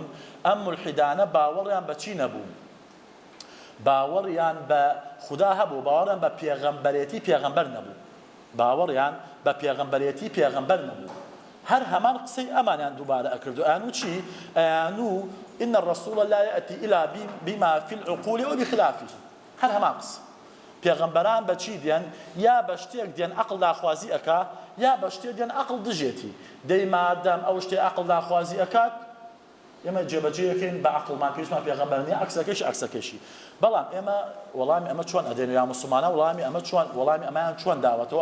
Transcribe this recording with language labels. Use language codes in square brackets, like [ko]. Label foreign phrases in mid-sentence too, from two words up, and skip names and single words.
[ckb] ئەم مولحیدانە باوەڕیان بە چی نەبوو؟ باوەڕیان بە خودا هەبوو، باوەڕیان بە پێغەمبەرێتی پێغەمبەر نەبوو، باوەڕیان بە پێغەمبەرێتی پێغەمبەر نەبوو. هەر هەمان قسەی ئەمانیان دووبارە ئەکردو. ئەیانوو چی؟ ئەیانوو [ar] إن الرسول لا يأتي إلا بما في العقول وبخلافه. [ckb] هەر هەمان قسە. پێغەمبەران بە چی دێن؟ یا بە شتێک دێن عەقڵ داخوازی ئەکا، یا بە شتێک دێن عەقڵ دژێتی. دەی مادام ئەو شتێ عەقڵ داخوازی ئەکات، ئێمە جێبەجێیەکەین بە عەقڵمان، پێویستمان پێغەمبەر نییە، عەکسەکەشی. بەڵام ئێمە وەڵامی ئەمە چۆن ئەدەین؟ یا موسڵمانە وەڵامی ئەمەیان چۆن داوەتەوە؟